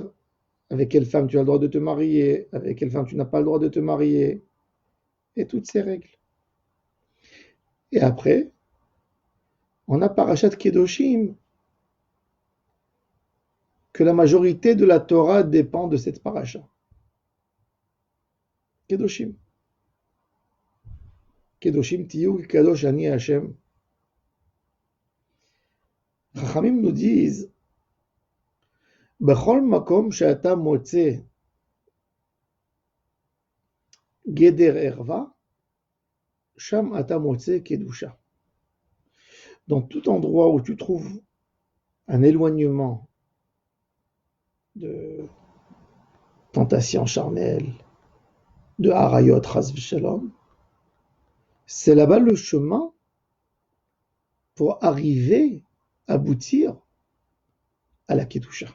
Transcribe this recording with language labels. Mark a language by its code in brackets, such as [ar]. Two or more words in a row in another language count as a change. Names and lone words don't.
[fr] Avec quelle femme tu as le droit de te marier, avec quelle femme tu n'as pas le droit de te marier, et toutes ces règles. Et après, on a Parashat Kedoshim, que la majorité de la Torah dépend de cette parasha. [he] Kedoshim. קדושים תהיו קדוש אני השם. [fr] Chachamim nous disent, [he] בכל מקום שאתה מוצא גדר ערוה שם אתה מוצא קדושה. [fr] Dans tout endroit où tu trouves un éloignement de tentation charnelle, de harayot [he] חס ושלום, [fr] c'est là-bas le chemin pour arriver, aboutir à la Kedusha.